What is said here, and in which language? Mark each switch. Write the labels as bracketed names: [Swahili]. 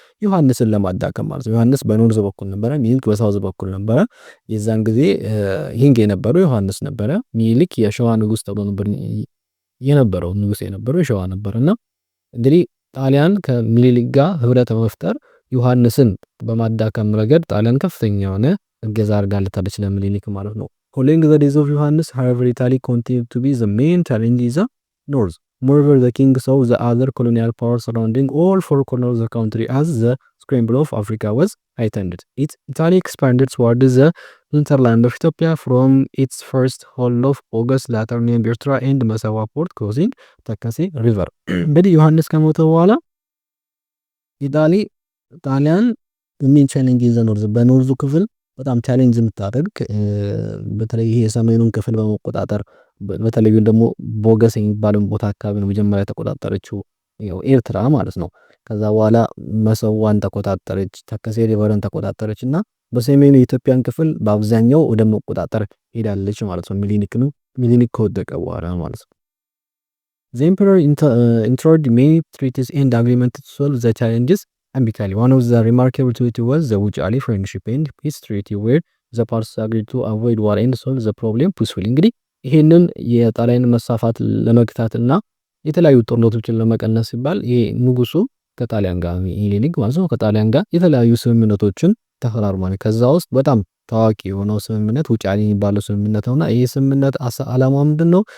[Amharic] ዮሐንስን ለማዳከም ማለት ነው። ዮሐንስ በኖርዝ በኩል ነበረ፣ ሚኒሊክ በሳውዝ በኩል ነበረ። የዛን ጊዜ ሂንግ የነበረው ዮሐንስ ነበረ። ሚኒሊክ የሸዋ ንጉስ ተብሎ ነበር የነበረው፣ ንጉስ የነበረው የሸዋ ነበርና እንግዲህ ጣሊያን ከሚኒሊክ ጋር ህብረት በመፍጠር ዮሐንስን በማዳከም ረገድ ጣሊያን ከፍተኛ የሆነ እገዛ አድርጋለታለች ለሚኒሊክ ማለት ነው። [English] Following the days of Yohannes, however, Italy continued to be the main challenge in the north. Moreover, the king saw the other colonial powers surrounding all four corners of the country as the scramble of Africa was heightened. Italy expanded towards the hinterland of Ethiopia from its first hold of August, later named Ertra and Massawa port, crossing Takase river. [Amharic] እንግዲህ ዮሐንስ ከሞተ በኋላ ጣሊያን ሜን ቻሌንጅ ኢን ዘ ኖርዝ በኖርዙ ክፍል በጣም ቻሌንጅ የምታደርግ በተለይ ይሄ የሰሜኑን ክፍል በመቆጣጠር በተለይ ደግሞ ቦገስ የሚባለውን ቦታ አካባቢ ነው መጀመሪያ ተቆጣጠረችው ያው ኤርትራ ማለት ነው። ከዛ በኋላ መሰዋን ተቆጣጠረች፣ ተከሴ ሪቨርን ተቆጣጠረች እና በሰሜኑ የኢትዮጵያን ክፍል በአብዛኛው ወደ መቆጣጠር ሄዳለች ማለት ነው። ሚኒሊክ ከወደቀ በኋላ ማለት ነው። [English] The emperor entered many treaties and agreements to solve the challenges amicably. One of the remarkable treaties was the Wuchali Friendship and Peace Treaty, where the parties agreed to avoid war and solve the problem peacefully. እንግዲህ [Amharic] ይሄንን የጣሊያን መስፋፋት ለመግታትና የተለያዩ ጦርነቶችን ለመቀነስ ሲባል ይሄ ንጉሱ ከጣሊያን ጋር ሚኒሊክ ማለት ነው ከጣሊያን ጋር የተለያዩ ስምምነቶችን ተፈራርሟል። ከዛ ውስጥ በጣም ታዋቂ የሆነው ስምምነት ውጫሌ የሚባለው ስምምነት ነውና ይሄ ስምምነት ዓላማው ምንድነው?